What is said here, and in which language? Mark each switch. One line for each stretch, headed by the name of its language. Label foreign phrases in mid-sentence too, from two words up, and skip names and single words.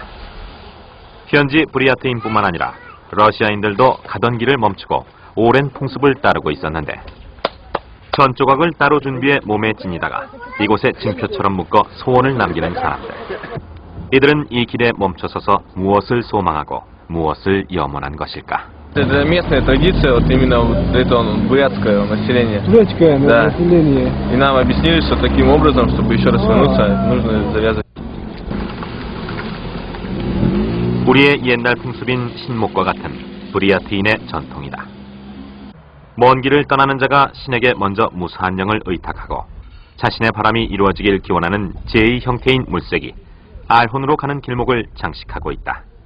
Korean: 현지 브리아트인뿐만 아니라 러시아인들도 가던 길을 멈추고 오랜 풍습을 따르고 있었는데 전 조각을 따로 준비해 몸에 지니다가 이곳에 징표처럼 묶어 소원을 남기는 사람들. 이들은 이 길에 멈춰서서 무엇을 소망하고 무엇을 염원한 것일까?
Russian: Это местная традиция, вот именно вот это бурятское население. Бурятское население. И нам объяснили, что таким образом, чтобы еще раз вернуться, нужно завязать.
Korean: 우리의 옛날 풍습인 신목과 같은 브리아트인의 전통이다. 먼 길을 떠나는 자가 신에게 먼저 무사한 영을 의탁하고 자신의 바람이 이루어지길 기원하는 제2 형태인 물색이 알혼으로 가는 길목을 장식하고 있다.